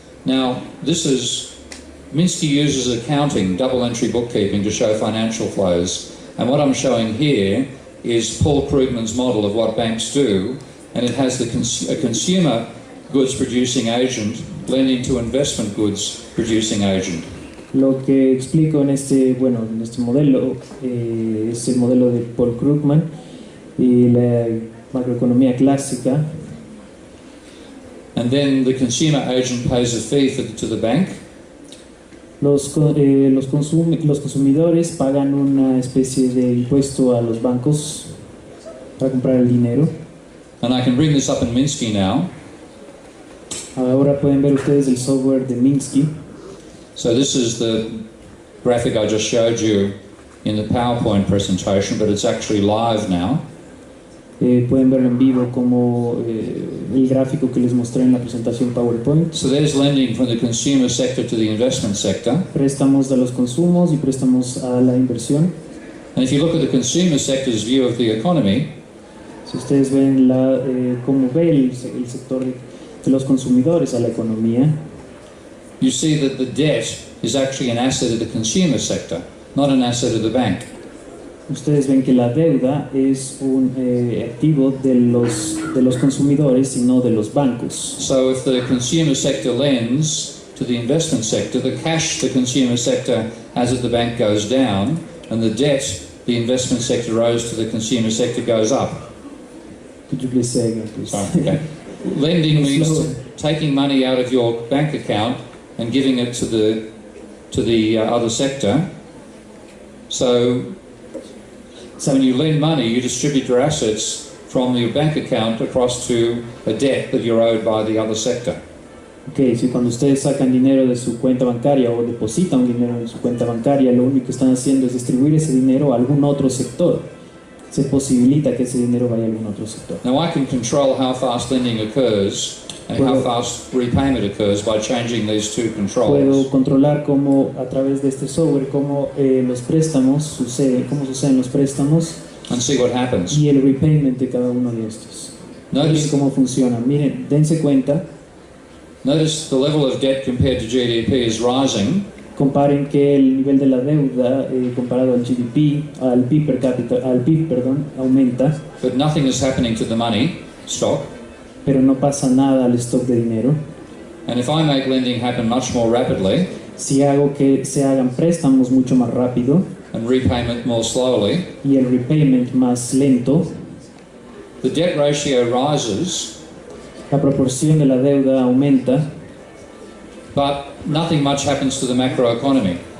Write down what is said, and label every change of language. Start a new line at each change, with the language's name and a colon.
English: Now, Minsky uses accounting, double entry bookkeeping to show financial flows. And what I'm showing here is Paul Krugman's model of what banks do, and it has a consumer goods producing agent lending to investment goods producing agent.
Spanish: Lo que explico en este modelo es el modelo de Paul Krugman y la macroeconomía clásica.
English: And then the consumer agent pays a fee to the bank.
Spanish: Los consumidores pagan una especie de impuesto a los bancos para comprar el dinero.
English: And I can bring this up in Minsky now.
Spanish: Ahora pueden ver ustedes el software de Minsky.
English: So this is the graphic I just showed you in the PowerPoint presentation, but it's actually live now.
Spanish: Pueden verlo en vivo como el gráfico que les mostré en la presentación PowerPoint.
English: So there's lending from the consumer sector to the investment sector.
Spanish: Préstamos de los consumos y préstamos a la inversión.
English: And if you look at the consumer sector's view of the economy,
Spanish: si ustedes ven cómo ve el sector de los consumidores a la economía,
English: you see that the debt is actually an asset of the consumer sector, not an asset of the bank.
Spanish: Ustedes ven que la deuda es un activo de los consumidores y no de los bancos.
English: So if the consumer sector lends to the investment sector, the cash the consumer sector has at the bank goes down, and the debt the investment sector owes to the consumer sector goes up. Could you please say again, please? Sorry, okay. Lending means taking money out of your bank account and giving it to the other sector. So when you lend money, you distribute your assets from your bank account across to a debt that you're owed by the other sector.
Spanish: Okay, si cuando ustedes sacan dinero de su cuenta bancaria o depositan dinero en su cuenta bancaria, lo único que están haciendo es distribuir ese dinero a algún otro sector. Se posibilita que ese dinero vaya a algún otro sector.
English: Now I can control how fast lending occurs and how fast repayment occurs by changing these two controls.
Spanish: Puedo controlar cómo a través de este software cómo los préstamos suceden los préstamos
English: and see what happens.
Spanish: Y el repayment de cada uno de estos. Miren cómo funciona. Miren, dense cuenta.
English: Notice the level of debt compared to GDP is rising.
Spanish: Comparen que el nivel de la deuda comparado al GDP, al PIB per cápita, aumenta.
English: But nothing is happening to the money stock.
Spanish: Pero no pasa nada al stock de dinero.
English: And if I make lending happen much more rapidly,
Spanish: si hago que se hagan préstamos mucho más rápido,
English: and repayment more slowly,
Spanish: y el repayment más lento,
English: the debt ratio rises.
Spanish: La proporción de la deuda aumenta.
English: But nothing much happens to the macroeconomy.